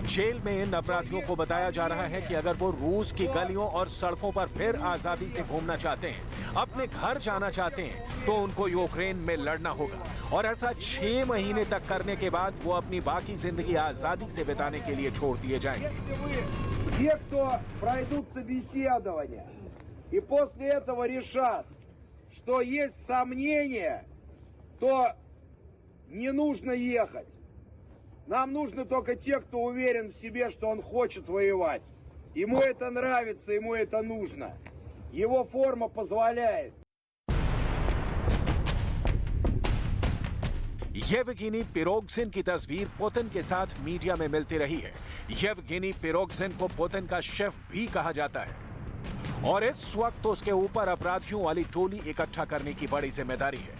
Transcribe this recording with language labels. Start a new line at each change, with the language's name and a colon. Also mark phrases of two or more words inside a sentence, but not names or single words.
Hindi: जेल में इन अपराधियों को बताया जा रहा है कि अगर वो रूस की गलियों और सड़कों पर फिर आजादी से घूमना चाहते हैं, अपने घर जाना चाहते हैं, तो उनको यूक्रेन में लड़ना होगा और ऐसा 6 महीने तक करने के बाद वो अपनी बाकी जिंदगी आजादी से बिताने के लिए छोड़ दिए जाएंगे।
Russian: Те, кто пройдут собеседование и после этого решат, что есть сомнения, то не нужно ехать. Нам нужно только те, кто уверен в себе, что он хочет воевать. Ему это нравится, ему это нужно. Его форма позволяет.
Hindi: येवगेनी पिरोगजिन की तस्वीर पुतिन के साथ मीडिया में मिलती रही है। येवगेनी पिरोगजिन को पुतिन का शेफ भी कहा जाता है और इस वक्त तो उसके ऊपर अपराधियों वाली टोली इकट्ठा करने की बड़ी जिम्मेदारी है।